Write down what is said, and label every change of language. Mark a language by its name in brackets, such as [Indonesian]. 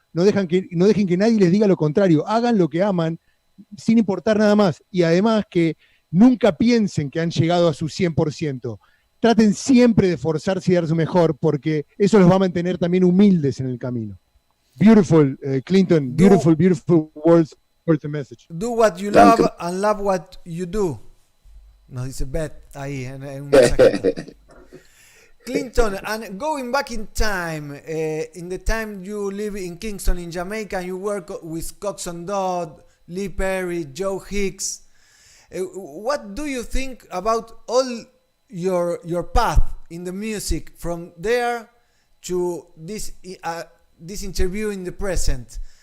[Spanish] No dejen que nadie les diga lo contrario. Hagan lo que aman sin importar nada más. Y además que nunca piensen que han llegado a su 100%. Traten siempre de esforzarse y dar su mejor, porque eso los va a mantener también humildes en el camino. [English] Beautiful, Clinton. Beautiful words for the message. Do what you love and love what you do. [Spanish] Nos dice Beth ahí en un mensaje. [English] Clinton, and going back in time, in the time you live in Kingston, in Jamaica, and you work with Coxsone Dodd, Lee Perry, Joe Hicks, what do you think about all your path in the music from there to this interview in the present?